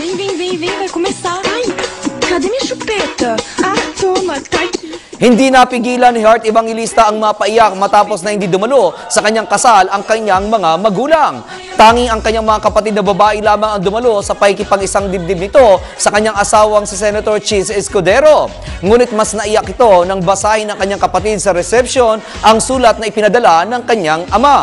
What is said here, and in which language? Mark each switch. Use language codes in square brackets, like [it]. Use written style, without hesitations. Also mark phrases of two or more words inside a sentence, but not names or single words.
[pt] Vem, vai começar. Ai, cadê minha chupeta? Ah, toma, tá aqui. [tl] Hindi napigilan ni Heart Evangelista ang mapaiyak matapos na hindi dumalo sa kanyang kasal ang kanyang mga magulang. Tanging ang kanyang mga kapatid na babae lamang ang dumalo sa paikipag-isang dibdib nito sa kanyang asawang si Senator Chis Escudero. Ngunit mas naiyak ito nang basahin ng kanyang kapatid sa reception ang sulat na ipinadala ng kanyang ama.